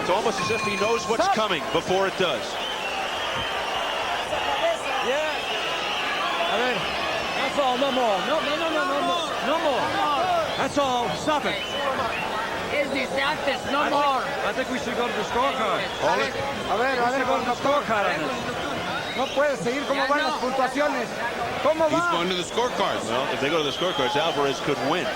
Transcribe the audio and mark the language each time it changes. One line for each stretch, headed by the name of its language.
English: It's almost as if he knows what's coming before it does. Yeah.
Spanish: A ver.
English: That's all. No more. No more. That's all. Stop it. No more. I think we should go to the scorecard.
Spanish: A ver, con el scorecard. No puede seguir cómo van las puntuaciones. ¿Cómo
English: He's
Spanish: va?
English: going to the scorecards. Well, if they go to the scorecards, Alvarez could win.